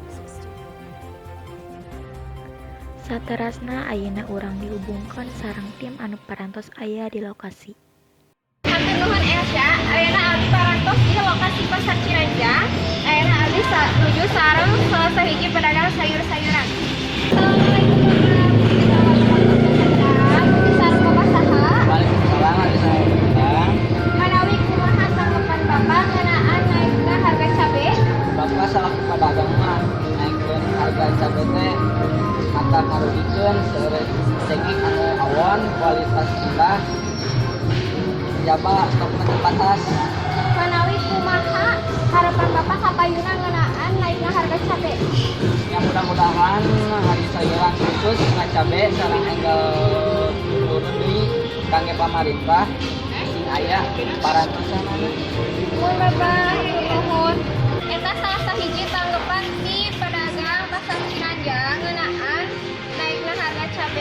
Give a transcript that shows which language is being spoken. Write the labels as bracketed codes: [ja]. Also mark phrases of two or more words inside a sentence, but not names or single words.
[su] Saterasna ayeuna urang dihubungkeun sareng tim anu parantos aya di lokasi. Hatur nuhun Elsa, ayeuna abdi parantos di lokasi Pasar Ciranjang. Ayeuna abdi nuju sareng salah sahiji pedagang sayur-sayuran. [ar] Assalamualaikum warahmatullahi wabarakatuh. [su] Sareng Bapak saha? [ar] Waalaikumsalam warahmatullahi. [su] Manawi kumaha tanggapan Bapak ngeunaan naikna harga cabe? Bapak selaku pedagang mah naikkeun harga cabe teh mata ngarugikeun seueur segi anu awon [id] kualitas rendah [su] jaba stokna terbatas. Manawi kumaha harapan Bapak kapayuna ngeunaan naikna harga cabe? Ya mudah-mudahan hari sayuran khusus na cabe sareng enggal turun deui kangge pamarintah sing aya parantosan. Mun Bapak nuhun. Eta salah sahiji tanggapan ti pedagang Pasar Ciranjang ngeunaan naikna harga cabe.